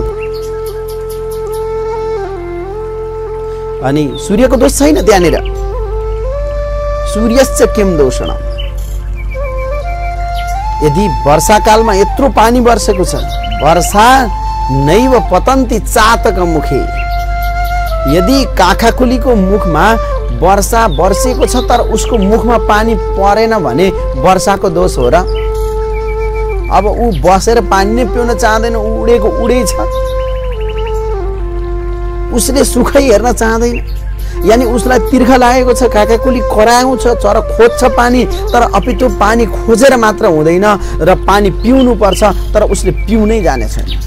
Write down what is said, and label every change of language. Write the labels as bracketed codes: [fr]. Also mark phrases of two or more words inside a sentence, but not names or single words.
[ne] अनि सूर्यको दोष छैन त्यहाँनिर। [sa] सूर्यस्य किम दोषण। [ne] यदि वर्षाकालमा यत्रो पानी बर्सेको छ, [sa] वर्षा नैव पतन्ति चातक मुखे, [ne] यदि काखाकुलीको मुखमा वर्षा बर्सेको छ तर उसको मुखमा पानी परेन भने वर्षाको दोष हो र? अब ऊ बसेर पानी नै पिउन चाहँदैन, उडेको उडै छ, उसले सुखै हेर्न चाहँदैन। यानी उसलाई तिर्खा लागेको छ, काकाकुली कराउँछ, चरा खोज्छ पानी, तर अपितो पानी खोजेर मात्र हुँदैन र पानी पिउनु पर्छ, तर उसले पिउनै जाने छैन।